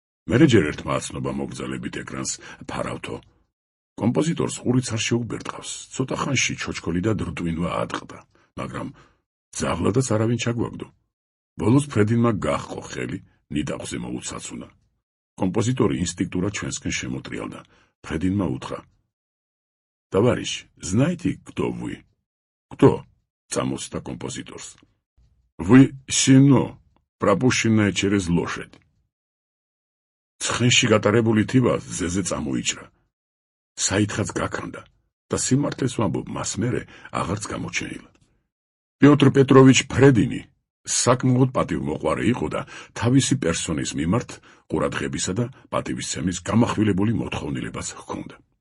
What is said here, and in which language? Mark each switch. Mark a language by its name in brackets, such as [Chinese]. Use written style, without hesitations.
[Georgian] მერე ჯერ ერთმა აცნობა მოგრძალებით ეკრანს ფარავთო. კომპოზიტორს ყურიც არ შეუბერტყავს. ცოტა ხანში ჩოჩქოლი და დრტვინვა ატყდა, მაგრამ ძაღლადაც არავინ ჩაგვაგდო. ბოლოს ფრედინმა გაჰყო ხელი, ნიდაყზე მოუცაცუნა. კომპოზიტორი ინსტინქტურად ჩვენსკენ შემოტრიალდა. ფრედინმა უთხრა: [Russian] "Товарищ, знаете, кто вы?" "Кто?" Замолчал композитор. "Вы сено, пропущенное через лошадь." [Georgian] ცხენში გატარებული თივა ზეზე წამოიჭრა. საითხაც გაქანდა და სიმართლეს ვამბობ, მას მერე აღარც გამოჩენილა. პიოტრ პეტროვიჩ ფრედინი საკმაოდ პატივმოყვარე იყო და თავისი პერსონის მიმართ ყურადღებისა და პატივისცემის გამახვილებული მოთხოვნილებაც ჰქონდა.